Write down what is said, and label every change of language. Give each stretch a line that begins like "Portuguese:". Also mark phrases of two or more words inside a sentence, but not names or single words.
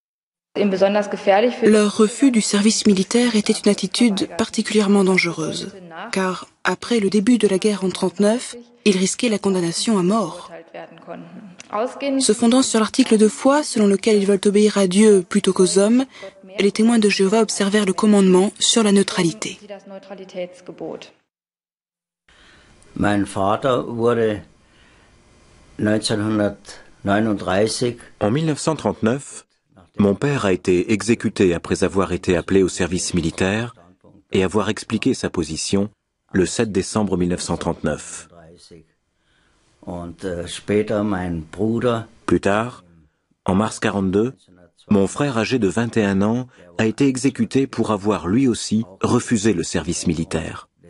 French: Leur refus du service militaire était une attitude particulièrement dangereuse, car après le début de la guerre en 1939, ils risquaient la condamnation à mort. Se fondant sur l'article de foi selon lequel ils veulent obéir à Dieu plutôt qu'aux hommes, les témoins de Jéhovah observèrent le commandement sur la neutralité.
German: Mein Vater wurde 1939.
French: En 1939, mon père a été exécuté après avoir été appelé au service militaire et avoir expliqué sa position le 7 décembre 1939. Plus tard, en mars 1942, mon frère âgé de 21 ans a été exécuté pour avoir lui aussi refusé le service militaire.